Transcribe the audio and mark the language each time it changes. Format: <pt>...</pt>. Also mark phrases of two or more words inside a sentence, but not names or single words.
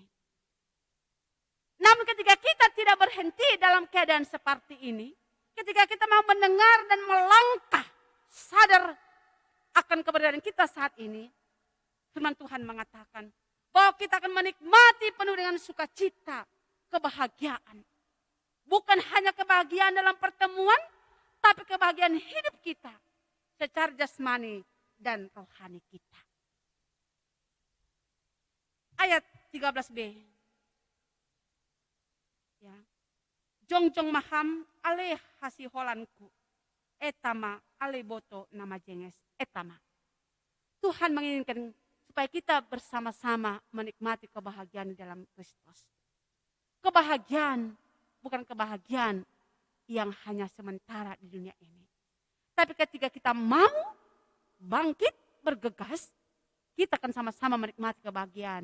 <id>Namun ketika kita tidak berhenti dalam keadaan seperti ini, ketika kita mau mendengar dan melangkah, sadar akan keberadaan kita saat ini, firman Tuhan mengatakan bahwa kita akan menikmati penuh dengan sukacita, kebahagiaan. Bukan hanya kebahagiaan dalam pertemuan, tapi kebahagiaan hidup kita secara jasmani dan rohani kita. Ayat 13b. Ya.</id> <bts>Jongjong maham ale hasi holanku. Etama ale boto nama jenges. Etama.</bts> <id>Tuhan menginginkan supaya kita bersama-sama menikmati kebahagiaan di dalam Kristus. Kebahagiaan bukan kebahagiaan yang hanya sementara di dunia ini. Tapi ketika kita mau bangkit, bergegas, kita akan sama-sama menikmati kebahagiaan.</id>